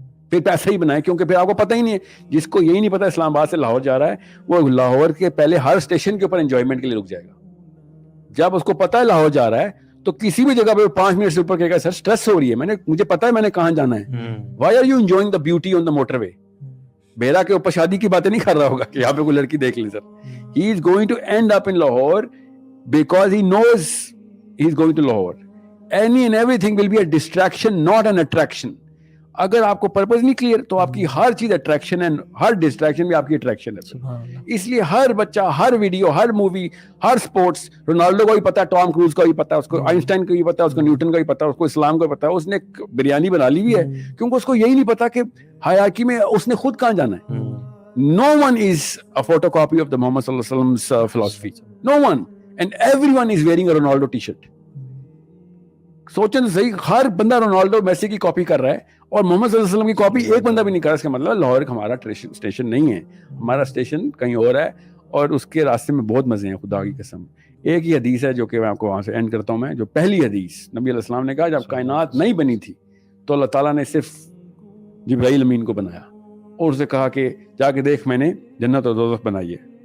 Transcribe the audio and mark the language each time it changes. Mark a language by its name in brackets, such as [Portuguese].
[Urdu] پھر پیسہ ہی بنائیں, کیونکہ پھر آپ کو پتہ ہی نہیں ہے. جس کو یہی نہیں پتا اسلام آباد سے لاہور جا رہا ہے وہ لاہور کے پہلے ہر اسٹیشن کے اوپر انجوائمنٹ کے لیے رک جائے گا. جب اس کو پتا ہے لاہور جا رہا ہے تو کسی بھی جگہ پہ 5 منٹ سے اوپر کہے گا سر سٹریس ہو رہی ہے, مجھے پتا ہے میں نے کہاں جانا ہے. [English] Why are you enjoying the beauty on the motorway. [Urdu] بیرا کے اوپر شادی کی باتیں نہیں کر رہا ہوگا کہ یہاں پہ کوئی لڑکی دیکھ لیں سر. [English] He is going to end up in Lahore because he knows he is going to Lahore. Any and everything will be a distraction, not an attraction. [Urdu] اگر آپ کو پرپز نہیں کلیئر تو آپ کی ہر چیز اٹریکشن ہے, ہر ڈسٹریکشن بھی آپ کی اٹریکشن ہے. اس لیے ہر بچہ, ہر ویڈیو, ہر مووی, ہر سپورٹس, رونالڈو کو بھی پتا, ٹام کروز کو بھی پتا, اس کو آئنسٹائن کو بھی پتا, اس کو نیوٹن کو بھی پتا, اس کو اسلام کو بھی پتا, اس نے بریانی بنا لی بھی ہے کیونکہ اس کو یہی نہیں پتا کہ حیاکی میں اس نے خود کہاں جانا ہے. [English] No one is a photocopy of the Muhammad sallallahu alaihi wasallam's philosophy. No one. And everyone is wearing a Ronaldo t-shirt. [Urdu] سوچیں صحیح, ہر بندہ رونالڈو میسی کی کاپی کر رہا ہے اور محمد صلی اللہ علیہ وسلم کی کاپی ایک بندہ بھی نہیں کر رہا. اس کا مطلب لاہور ہمارا اسٹیشن نہیں ہے, ہمارا اسٹیشن کہیں اور ہے اور اس کے راستے میں بہت مزے ہیں خدا کی قسم. ایک ہی حدیث ہے جو کہ میں آپ کو وہاں سے اینڈ کرتا ہوں میں, جو پہلی حدیث نبی علیہ السلام نے کہا جب کائنات نہیں بنی تھی تو اللہ تعالیٰ نے صرف جبرائیل امین کو بنایا اور اسے کہا کہ جا کے دیکھ میں نے جنت اور دوزخ بنائی ہے.